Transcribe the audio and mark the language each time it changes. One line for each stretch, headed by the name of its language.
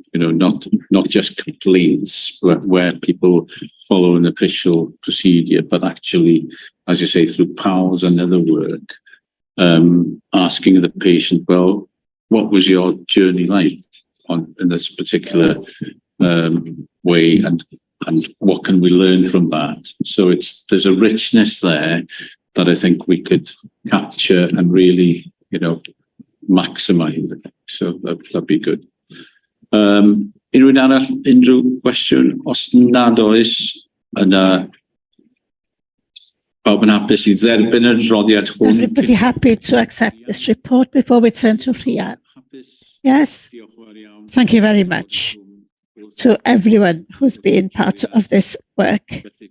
English: Not just complaints where people follow an official procedure, but actually, as you say, through PALS and other work, asking the patient, well, what was your journey like in this particular way, and what can we learn from that? So there's a richness there that I think we could capture and really, maximise it. So that'd be good.
Welsh: Unrhyw arall, unrhyw gwestiwn? Os nad oes, yna pawb yn hapus I dderbyn yr adroddiad hwn.
English: Everybody happy to accept this report before we turn to Rhian? Yes? Thank you very much to everyone who's been part of this work.